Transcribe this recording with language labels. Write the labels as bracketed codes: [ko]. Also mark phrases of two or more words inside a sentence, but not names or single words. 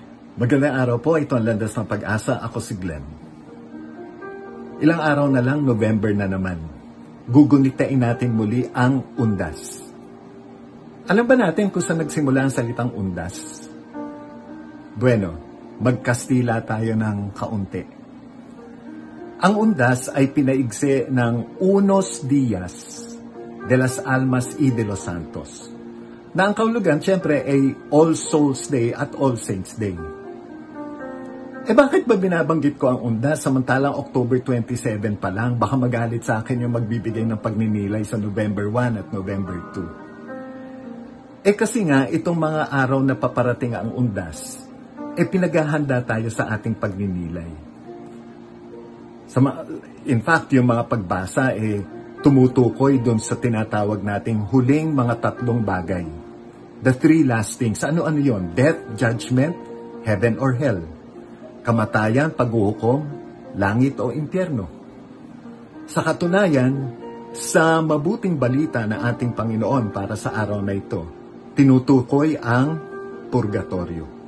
[tl] Magandang araw po, ito ang Landas ng Pag-asa, ako si Glenn. Ilang araw na lang, November na naman. Gugunitain natin muli ang undas. Alam ba natin kung saan nagsimula ang salitang undas? Bueno, magkastila tayo ng kaunti. Ang undas ay pinaigsi ng [es] Unos Días de las Almas y de los Santos, [tl] na ang kahulugan siyempre ay All Souls Day at All Saints Day. Bakit ba binabanggit ko ang undas samantalang October 27 pa lang? Baka magalit sa akin yung magbibigay ng pagninilay sa November 1 at November 2. Kasi nga, itong mga araw na paparating ang undas, pinaghahanda tayo sa ating pagninilay. [en] In fact, [tl] yung mga pagbasa, tumutukoy doon sa tinatawag nating huling mga tatlong bagay. [en] The three last things. [tl] Ano-ano yon? [en] Death, judgment, heaven or hell. [tl] Kamatayan, paghuhukom, langit o impyerno. Sa katunayan, sa mabuting balita na ating Panginoon para sa araw na ito, tinutukoy ang purgatorio.